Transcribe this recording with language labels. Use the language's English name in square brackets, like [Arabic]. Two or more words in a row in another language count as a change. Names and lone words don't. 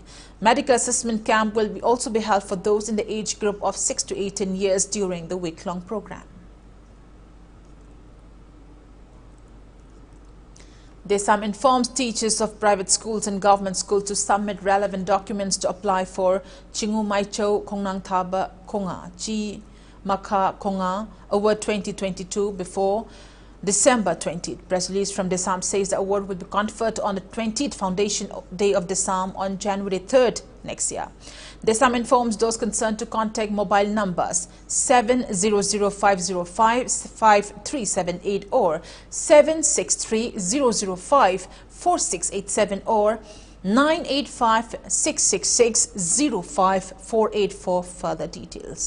[English] Medical assessment camp will also be held for those in the age group of 6 to 18 years during the week-long program. Desam informs teachers of private schools and government schools to submit relevant documents to apply for Chingu Maicho Kongnang Thaba Konga Chi Maka Konga Award 2022 before December 20th. Press release from Desam says the award will be conferred on the 20th Foundation Day of Desam on January 3rd next year. Desam informs those concerned to contact mobile numbers 700-505-5378 or 763-005-4687 or 985-666-0548 for further details.